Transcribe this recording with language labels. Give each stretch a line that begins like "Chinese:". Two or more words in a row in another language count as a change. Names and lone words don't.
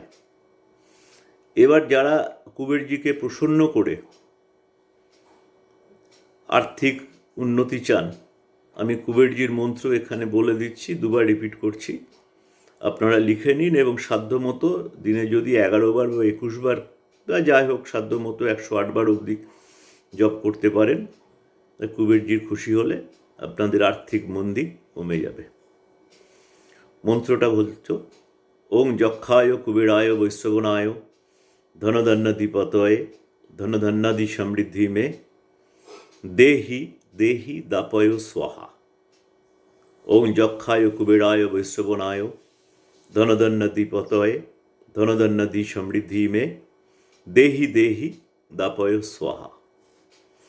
Bangla: এবার যারা কুবেরজিকে প্রসন্ন করে আর্থিক উন্নতি চান, আমি কুবেরজির মন্ত্র এখানে বলে দিচ্ছি, দুবার রিপিট করছি, আপনারা লিখে নিন এবং সাধ্যমতো দিনে যদি 11 বার বা 21 বার বা যাই হোক সাধ্যমতো 108 বার অবধি জপ করতে পারেন, কুবেরজির খুশি হলে আপনাদের আর্থিক মন্দী কমে যাবে। মন্ত্রটা বলছো,
Sanskrit: ওং যক্ষায় কুবেরায় বৈশ্রবণায় ধনধান্য দ্বিপতয়ে धन धन्नादि समृद्धि में देहि देहि दापयो स्वाहा। ओम जक्षाय कुबेराय वैश्रवनाय धन धन्नादि पतये धन धन्नादि समृद्धि में देहि देहि दापयो स्वाहा।